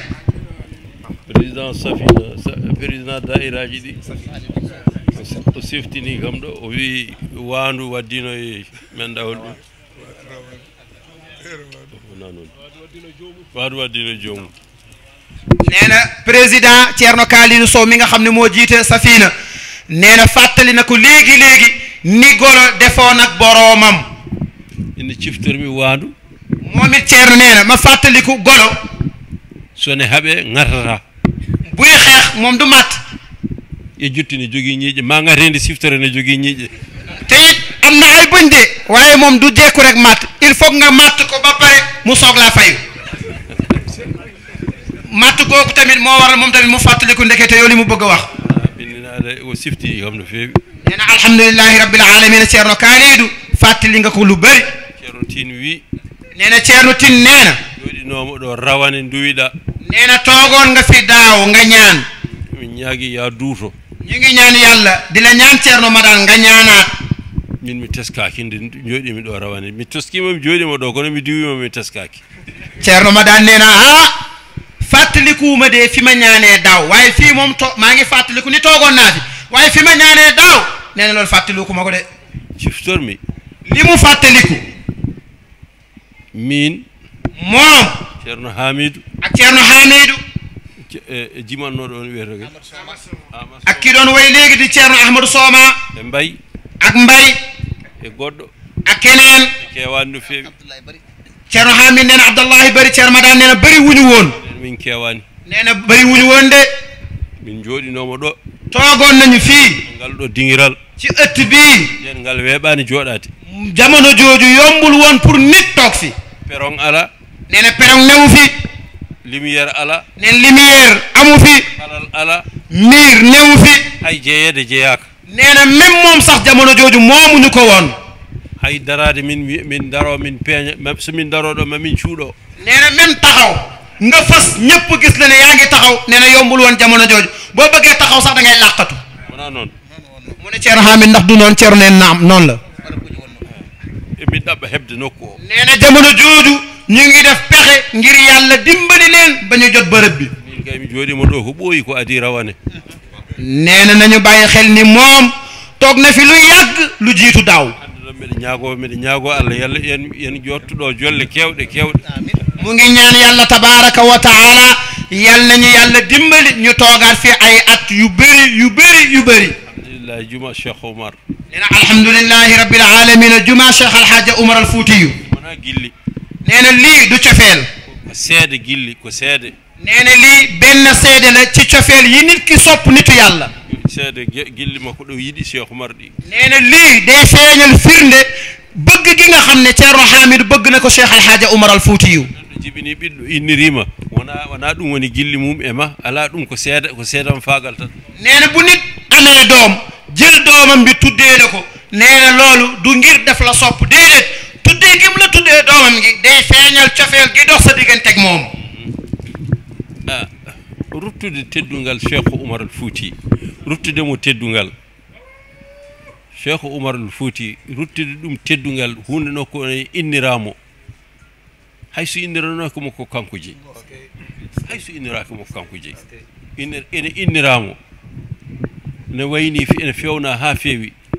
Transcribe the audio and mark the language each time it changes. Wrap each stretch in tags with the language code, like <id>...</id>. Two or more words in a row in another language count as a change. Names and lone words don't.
<ff>président Safina président dairaji ɗi o siftini kam ɗo o wi waandu waddino e men ɗawol ɗum wona noon waandu waddino joomum</ff> <wo>nee na président Thierno Kalidou Sow mi nga xam ne moo jiite Safina nee na fàttali na ko léegi ni golo defoon ak boroomam</wo> <ff>ina ciftormi waandu</ff> <wo>moom it Thierno nee na ma fàttaliku golo</wo> <ff>sone haɓe ŋatata</ff> <wo>buy xeex moom du matt</wo> <ff>e jotti ne jogii ñiiƴe ma ngatende siftore ne jogii ñiiƴe</ff> <wo>te it am na ay bëñ de waaye moom du jekku rek matt</wo> <fr>il faut</fr> <wo>nga matt ko ba pare mu soog laa fayu matt googu tamit moo waral moom tamit mu fàttaliku ndekete yoo li mu bëgg a wax</wo> <ff>ɓinnaade o sifti kam no feewi</ff> <wo>nee na</wo> <ar>الحمد لله رب العالمين</ar> <wo>Thierno Kalidou fàttali nga ko lu bëri</wo> <ff>Ceerno Tine wi</ff> <wo>nee na Thierno Tine nee na</wo> <ff>jooɗinoomo ɗo rawane nduwiɗa</ff> <wo>nee na toogoon nga fi daaw nga ñaan</wo> <ff>min ñaagi ya duuto</ff> <wo>ñu ngi ñaan yàlla di la ñaan Thierno Madane nga ñaanaat</wo> <ff>min mi teskaaki nde jooɗimi ɗo rawane mi toskima mi jooɗima ɗo kono mi diwima mi teskaaki</ff> <wo>Thierno Madane nee na fàttalikuuma de fi ma ñaanee daaw waaye fii moom maa ngi fàttaliku ni toogoon naa fi waaye fi ma ñaanee daaw nee na loolu fàttalikuma ko de</wo> <ff>ciftormi</ff> <wo>li mu fàttaliku</wo> <ff>min</ff> <wo>moom</wo> <ff>Ceerno Hamidou</ff> <wo>ak Ceerno Hamidou</wo> <ff>jimannoɗo on wiyete ke</ff> <wo>ak ki doon way léegi di Ceerno Ahmadou Soma</wo> <ff>e mbay</ff> <wo>ak mbay</wo> <ff>e goɗɗo</ff> <wo>ak keneen</wo> <ff>kewani no feewi</ff> <wo>Ceerno Hamidou nee na Abdallahi bëri Ceerno Madane nee na bëri wuñu woon</wo> <ff>min kewani</ff> <wo>nee na bëri wuñu woon de</wo> <ff>min jooɗinomo ɗo</ff> <wo>toogoon nañu fii</wo> <ff>ngal ɗo dingiral</ff> <wo>ci ëtt bii</wo> <ff>yen ngal weeɓani jooɗade</ff> <wo>jamono jooju yombul woon pour nit toog fi</wo> <ff>perron ala</ff> <wo>nee na perron newu fi</wo> <ff>lumiére ala</ff> <wo>neen lumière amu fi</wo> <ff>alal ala</ff> <wo>miir newu fi</wo> <ff>hay jeeyede jeeyaka</ff> <wo>nee na même moom sax jamono jooju moomuñu ko woon</wo> <ff>hay darade min daro min peeña so min daro ɗo mamin cuuɗo</ff> <wo>nee na même taxaw nga fas ñëpp gis la ne yaa ngi taxaw nee na yombul woon jamono jooju boo bëggee taxaw sax da ngay làqatu</wo> <ff>wona noon</ff> <wo>mu ne Ceerno Hamidou ndax du noonu Ceerno neen naam noonu la</wo> <ff>min ɗaɓɓa heɓde nokku o</ff> <wo>nee na jamono jooju ñu ngi def pexe ngir yàlla dimbali leen ba ñu jot bërëb bi</wo> <ff>min kay mi jooɗima ɗo ko ɓooyi ko adi rawane</ff> <wo>nee na nañu bàyyi xel ni moom toog na fi lu yàgg lu jiitu daaw</wo> <ff>mbeɗa ñaago Allah yalla yen jottuɗo jolle kewɗe</ff> <wo>mu ngi ñaan yàlla</wo> <ar>تبارك وتعالى</ar> <wo>yal nañu yàlla dimbali ñu toogaat fi ay at yu bëri</wo> <ff>alhamdulillahi juma Cheikh Oumar</ff> <wo>nee na</wo> <ar>الحمد لله رب العالمين</ar> <wo>juma Cheikh Alhaja Oumar al Foutiyu</wo> <ff>wona gilli</ff> <wo>nee na lii du cofeel</wo> <ff>ko seede gilli ko seede</ff> <wo>nee na lii benn seede la ci cofeel yi nit ki sopp nitu yàlla</wo> <ff>seede gilli makko ɗo yiɗi Cheikh Oumar ɗi</ff> <wo>nee na lii day feeñal firnde bëgg gi nga xam ne Ceerno Hamidou bëgg na ko Cheikh Alhaja Oumar al Foutiyu</wo> <ff>ɗo jibini ɓiɗɗo innirima wona ɗum woni gilli mum e ma ala ɗum ko seedam faagal tan</ff> <wo>nee na bu nit amee doom jël doomam bi tuddee ko nee na loolu du ngir def la sopp déedéet tuddee gi mu la tuddee doomam gi day feeñal cofeel gi dox sa digganteeg moom</wo> <ff>ruttude teddungal Cheikh Oumar al Fouti ruttude mo teddungal Cheikh Oumar al Fouti ruttude ɗum teddungal hunde nokko inniramo hayso inniranokimo ko kanko jeyi hayso innirakimo ko kanko jeyi ene inniramo ne wayni ene fewna ha feewi</ff>